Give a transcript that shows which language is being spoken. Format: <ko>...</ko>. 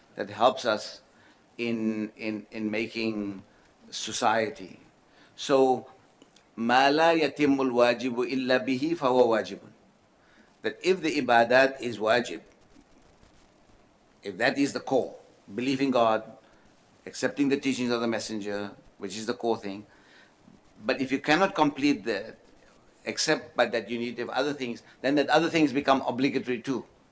<en>that helps us in making society. So,</en> <ar>ما لا يتم الواجب إلا به فهو واجب.</ar> <en>That if the ibadat is wajib, if that is the core, believing God, accepting the teachings of the messenger, which is the core thing, but if you cannot complete that, except by that you need to have other things, then that other things become obligatory too.</en>